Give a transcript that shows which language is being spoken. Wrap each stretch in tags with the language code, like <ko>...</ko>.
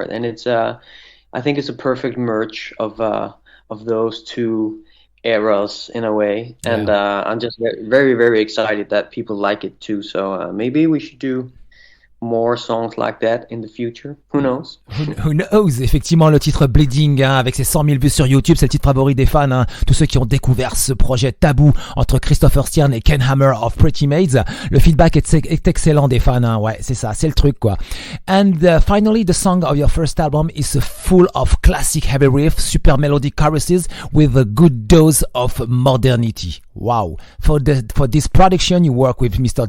<en>And it's I think it's a perfect merge of those two eras in a way, and I'm just very, very excited that people like it too. So maybe we should do more songs like that in the future. Who knows? Who knows?</en> <fr>Effectivement, le titre Bleeding, avec ses 100 000 vues sur YouTube, c'est le titre favori des fans. Tous ceux qui ont découvert ce projet tabou entre Christoffer Stjerne et Ken Hammer of Pretty Maids. Le feedback est excellent des fans. Ouais, c'est ça, c'est le truc, quoi.</fr> <en>And finally, the song of your first album is full of classic heavy riffs, super melodic choruses with a good dose of modernity. Wow. For this production, you work with Mr.</en>